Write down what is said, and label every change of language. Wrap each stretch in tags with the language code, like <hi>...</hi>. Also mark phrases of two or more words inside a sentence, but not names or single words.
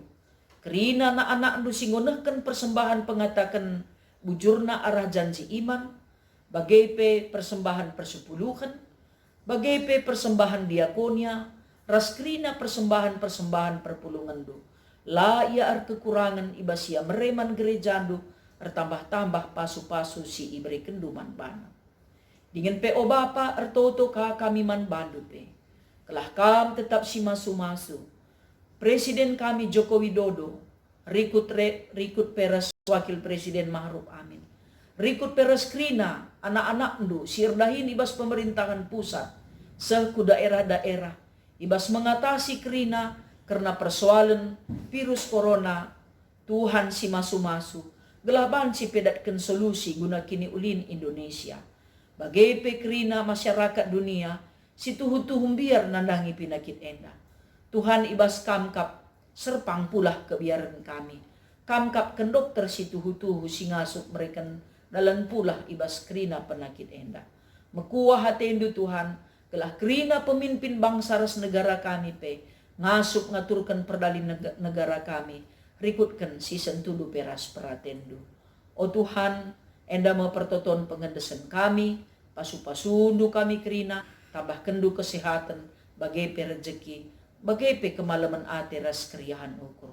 <btx>Kerina anak-anak ndu singonehken persembahan pengatakan bujurna arah janji iman, bagai pe persembahan persepuluhan, bagai pe persembahan diakonia, raskrina persembahan-persembahan perpulungandu. La ia ar kekurangan ibasia mereman gerejandu, ertambah-tambah pasu-pasu si iberi kenduman bana. Dengan pe o Bapa ertoto ka kami man bandu pe. Kelah kam tetap si masu-masu. Presiden kami Joko Widodo, rikut peres Wakil Presiden Ma'ruf Amin. Rikut peres krina anak-anak ndu sirdahin ibas</btx> <id>pemerintahan pusat</id> <btx>seku daerah-daerah ibas mengatasi krina</btx> <id>karena persoalan virus corona.</id> <btx>Tuhan si masu-masu gelaban si pedatkan solusi guna kini ulin Indonesia. Bagai pekrina masyarakat dunia si tuhu-tuhum biar nandangi pinakit enda. Tuhan ibas kamkap serpang pulah kebiaran kami. Kamkap ken dokter si tuhu-tuhu si ngasuk mereka dalam pulah ibas krina penakit enda. Mekuah hatendu Tuhan, kelah krina pemimpin bangsa ras negara kami pe, ngasup ngaturkan perdali negara kami, rikutkan si sentudu peras peratendu. O Tuhan, enda mempertoton pengendesan kami, pasu-pasundu kami krina, tambah kendu kesehatan, bagai pe rejeki, bagai pe kemalaman ate ras kriahan ukur.</btx>